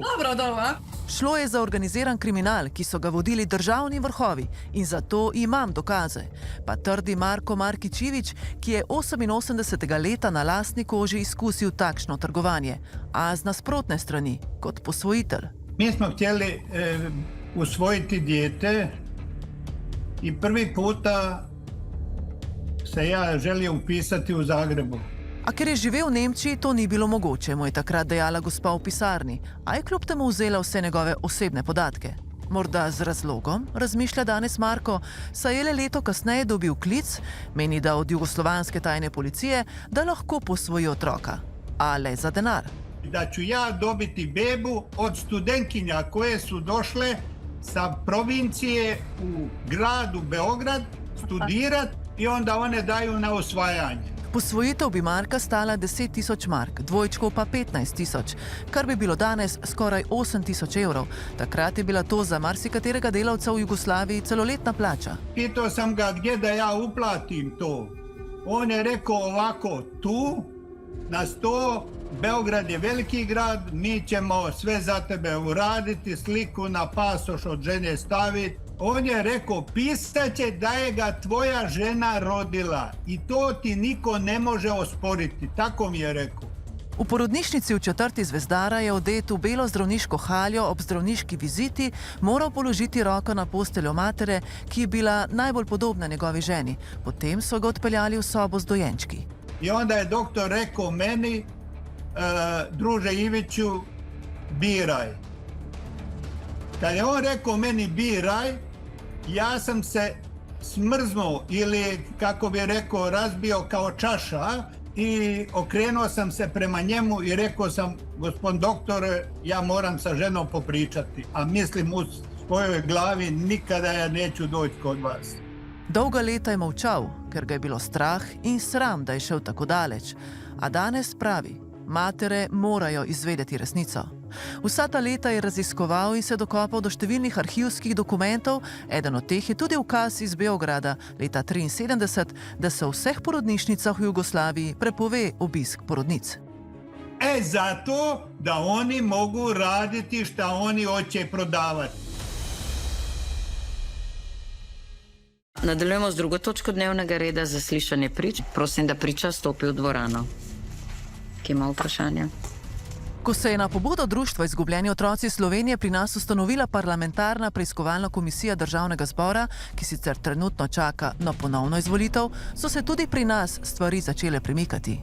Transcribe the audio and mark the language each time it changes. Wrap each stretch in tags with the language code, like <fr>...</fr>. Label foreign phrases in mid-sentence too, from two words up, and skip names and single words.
<sl>Šlo je za organiziran kriminal, ki so ga vodili državni vrhovi in zato imam dokaze. Pa trdi Marko Markičevič, ki je 88. leta na lastni koži izkusil takšno trgovanje, a z nasprotne strani, kot posvojitelj.</sl> <hr>Mi smo htjeli usvojiti dijete i prvi puta se ja želio upisati u Zagrebu.</hr> <sl>A ker je živel v Nemčiji, to ni bilo mogoče, mu je takrat dejala gospa v pisarni, a je kljub temu vzela vse njegove osebne podatke. Morda z razlogom, razmišlja danes Marko, saj je le leto kasneje dobil klic, meni da od jugoslovanske tajne policije, da lahko posvoji otroka. A le za denar.</sl> <sr>Da ću ja dobiti bebu od studentkinja koje su došle sa provincije u gradu Beograd studirat i onda one daju na osvajanje.</sr> <sl>Posvojitev bi Marka stala 10.000 mark, dvojčkov pa 15.000, kar bi bilo danes skoraj 8.000 evrov. Takrat je bila to za marsikaterega delavca v Jugoslaviji celoletna plača.</sl> <sr>Pitao sam ga gdje da ja uplatim to. On je rekao ovako, tu, na 100, Beograd je veliki grad, mi ćemo sve za tebe uraditi, sliku na pasoš od žene staviti. On je rekao, pisaće da je ga tvoja žena rodila i to ti niko ne može osporiti. Tako mi je rekao.</sr> <sl>V porodnišnici v četrti Zvezdara je odet v belo zdravniško haljo ob zdravniški viziti moral položiti roko na posteljo matere, ki je bila najbolj podobna njegovi ženi. Potem so ga odpeljali v sobo z dojenčki.</sl> <sr>I onda je doktor rekao meni, druže Iviću, biraj. Kad je on rekao meni biraj, ja sam se smrznuo ili, kako bi rekao, razbio kao čaša i okrenuo sam se prema njemu i rekao sam, gospod doktore, ja moram sa ženom popričati, a mislim u svojoj glavi nikada ja neću doći kod vas.</sr> <sl>Dolga leta je molčal, ker ga je bilo strah in sram, da je šel tako daleč. A danes pravi, matere morajo izvedeti resnico. Vsa ta leta je raziskoval in se dokopal do številnih arhivskih dokumentov, eden od teh je tudi ukaz iz Beograda leta 1973, da se v vseh porodnišnicah v Jugoslaviji prepove obisk porodnic.</sl> <sr>Zato, da oni mogu raditi šta oni hoće prodavati.</sr> <sl>Nadaljujemo z drugo točko dnevnega reda, zaslišanje prič. Prosim, da priča stopi v dvorano. Kje ima vprašanje? Ko se je na pobudo Društva Izgubljeni otroci Slovenije pri nas ustanovila parlamentarna preiskovalna komisija Državnega zbora, ki sicer trenutno čaka na ponovno izvolitev, so se tudi pri nas stvari začele premikati.</sl>